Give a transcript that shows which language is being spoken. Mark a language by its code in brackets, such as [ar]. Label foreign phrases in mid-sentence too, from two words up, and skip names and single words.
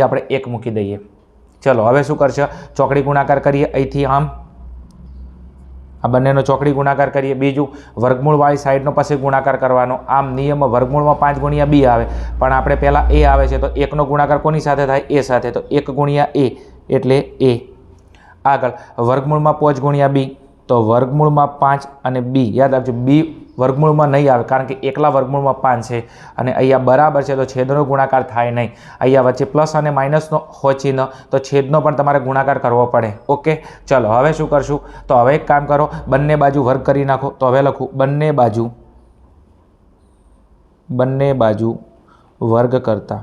[gu] આપણે 1 મૂકી દઈએ। ચલો હવે શું કરશે? ચોકડી ગુણાકાર કરીએ। અહીંથી આમ આ બંનેનો ચોકડી ગુણાકાર કરીએ। બીજુ વર્ગમૂળવાળી સાઇડનો પાછે ગુણાકાર કરવાનો। આમ નિયમ વર્ગમૂળ મેં 5 ગુણિયા B આવે, પણ આપણે પહેલા A આવે છે તો 1 નો ગુણાકાર કોની સાથે થાય? A સાથે। તો 1 ગુણિયા A એટલે A। આગળ વર્ગમૂળ મેં 5 ગુણિયા B, તો વર્ગમૂળ મેં 5 અને B યાદ રાખજો, B વર્ગમૂળમાં નહીં આવે કારણ કે એકલા વર્ગમૂળમાં 5 છે અને અહીંયા બરાબર છે તો છેદનો ગુણાકાર થાય નહીં. અહીંયા વચ્ચે પ્લસ અને માઇનસનો હોય ચિહ્ન તો છેદનો પણ તમારે ગુણાકાર કરવો પડે. ઓકે, ચલો હવે શું કરશું તો હવે એક કામ કરો, બંને બાજુ વર્ગ કરી નાખો. તો હવે લખું બંને બાજુ વર્ગ કરતા.